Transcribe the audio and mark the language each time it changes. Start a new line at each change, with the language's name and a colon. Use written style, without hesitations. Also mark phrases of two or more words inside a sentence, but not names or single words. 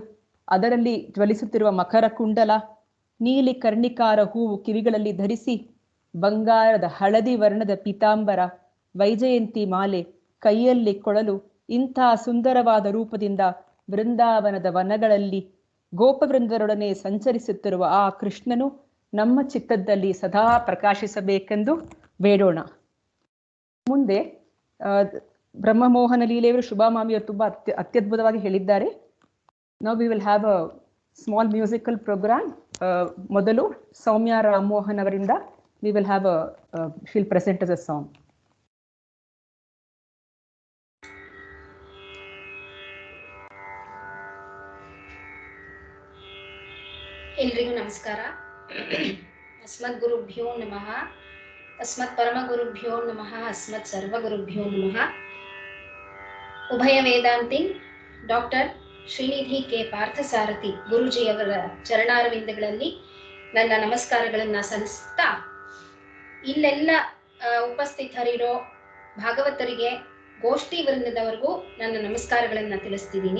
Kannada: ಅದರಲ್ಲಿ ಜ್ವಲಿಸುತ್ತಿರುವ ಮಕರ ಕುಂಡಲ, ನೀಲಿ ಕರ್ಣಿಕಾರ ಹೂವು ಕಿವಿಗಳಲ್ಲಿ ಧರಿಸಿ, ಬಂಗಾರದ ಹಳದಿ ವರ್ಣದ ಪೀತಾಂಬರ, ವೈಜಯಂತಿ ಮಾಲೆ, ಕೈಯಲ್ಲಿ ಕೊಳಲು, ಇಂಥ ಸುಂದರವಾದ ರೂಪದಿಂದ ವೃಂದಾವನದ ವನಗಳಲ್ಲಿ ಗೋಪವೃಂದರೊಡನೆ ಸಂಚರಿಸುತ್ತಿರುವ ಆ ಕೃಷ್ಣನು ನಮ್ಮ ಚಿತ್ತದಲ್ಲಿ ಸದಾ ಪ್ರಕಾಶಿಸಬೇಕೆಂದು ಬೇಡೋಣ. ಮುಂದೆ ಬ್ರಹ್ಮಮೋಹನ ಲೀಲೆಯವರು ಶುಭಾಮಾಮಿಯವರು ತುಂಬಾ ಅತ್ಯದ್ಭುತವಾಗಿ ಹೇಳಿದ್ದಾರೆ.
English: Now we will have a small musical program.
Kannada: ಮೊದಲು ಸೌಮ್ಯ ರಾಮಮೋಹನ್ ಅವರಿಂದ
English: we will have she'll present us a song.
Kannada: ಎಲ್ರಿಗೂ ನಮಸ್ಕಾರ.
Sanskrit: ಅಸ್ಮದ್ ಗುರುಭ್ಯೋ ನಮಃ, ಅಸ್ಮತ್ ಪರಮ ಗುರುಭ್ಯೋ ನಮಃ, ಅಸ್ಮತ್ ಸರ್ವ ಗುರುಭ್ಯೋ ನಮಃ.
Kannada: ಉಭಯ ವೇದಾಂತಿ ಡಾಕ್ಟರ್ ಶ್ರೀನಿಧಿ ಕೆ ಪಾರ್ಥಸಾರಥಿ ಗುರುಜಿಯವರ ಚರಣಾರವಿಂದಗಳಲ್ಲಿ ನನ್ನ ನಮಸ್ಕಾರಗಳನ್ನ ಸಲ್ಲಿಸ್ತಾ, ಇಲ್ಲೆಲ್ಲ ಉಪಸ್ಥಿತರಿರೋ ಭಾಗವತರಿಗೆ, ಗೋಷ್ಠಿ ವೃಂದದವರೆಗೂ ನನ್ನ ನಮಸ್ಕಾರಗಳನ್ನ ತಿಳಿಸ್ತಿದ್ದೀನಿ.